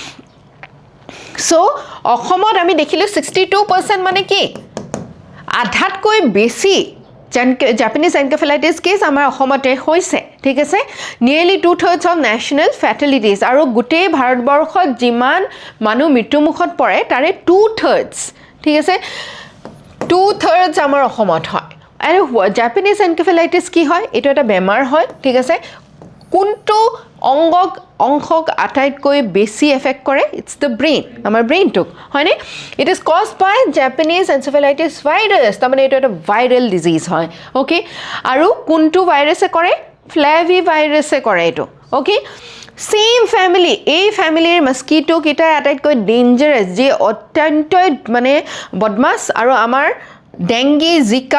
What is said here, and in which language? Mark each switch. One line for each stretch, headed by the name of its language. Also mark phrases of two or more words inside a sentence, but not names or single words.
Assamese: সো অসমত আমি দেখিলোঁ 62% মানে কি আধাতকৈ বেছি
English: Japanese encephalitis
Assamese: কেছ আমাৰ অসমতে হৈছে ঠিক আছে
English: nearly 2/3 of national fatalities
Assamese: আৰু গোটেই ভাৰতবৰ্ষত যিমান মানুহ মৃত্যুমুখত পৰে তাৰে 2/3 ঠিক আছে 2/3 আমাৰ অসমত হয় আৰু
English: Japanese encephalitis
Assamese: কি হয় এইটো এটা বেমাৰ হয় ঠিক আছে কোনটো অংশক আটাইতকৈ বেছি এফেক্ট কৰে
English: it's the brain
Assamese: আমাৰ ব্ৰেইনটোক হয়নে
English: it is caused by Japanese encephalitis virus
Assamese: তাৰমানে এইটো এটা
English: viral disease
Assamese: হয় ওকে আৰু কোনটো ভাইৰাছে কৰে ফ্লেভি ভাইৰাছে কৰে এইটো ওকে
English: same family
Assamese: এই ফ্যামিলিৰ মস্কিটো কিটা আটাইতকৈ ডেঞ্জাৰাছ যে অত্যন্ত মানে বদমাছ আৰু আমাৰ ডেংগি জিকা